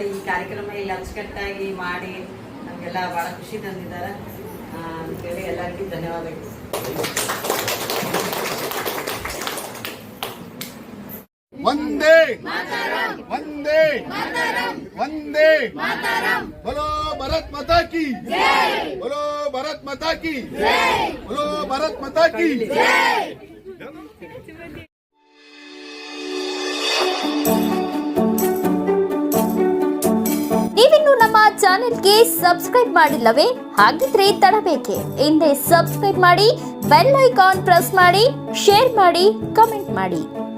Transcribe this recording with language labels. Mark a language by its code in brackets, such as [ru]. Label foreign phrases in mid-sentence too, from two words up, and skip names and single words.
[kn] ಈ ಕಾರ್ಯಕ್ರಮ ಇಲ್ಲಿ ಅಚ್ಚುಕಟ್ಟಾಗಿ ಮಾಡಿ ನಮಗೆಲ್ಲ ಬಹಳ ಖುಷಿ ತಂದಿದ್ದಾರೆ ಅಂತೇಳಿ ಎಲ್ಲರಿಗೂ ಧನ್ಯವಾದಗಳು. [hi] वंदे वंदे वंदे बोलो भारत माता की जय, बोलो भारत माता की जय, बोलो भारत माता की जय. [kn] ನೀವಿನ್ನು ನಮ್ಮ ಚಾನೆಲ್ಗೆ ಸಬ್ಸ್ಕ್ರೈಬ್ ಮಾಡಿಲ್ಲವೇ? ಹಾಗಿದ್ರೆ ತಡಬೇಕೆ? ಹಿಂದೆ ಸಬ್ಸ್ಕ್ರೈಬ್ ಮಾಡಿ, [en] bell icon press [kn] ಮಾಡಿ, ಶೇರ್ ಮಾಡಿ, ಕಮೆಂಟ್ ಮಾಡಿ.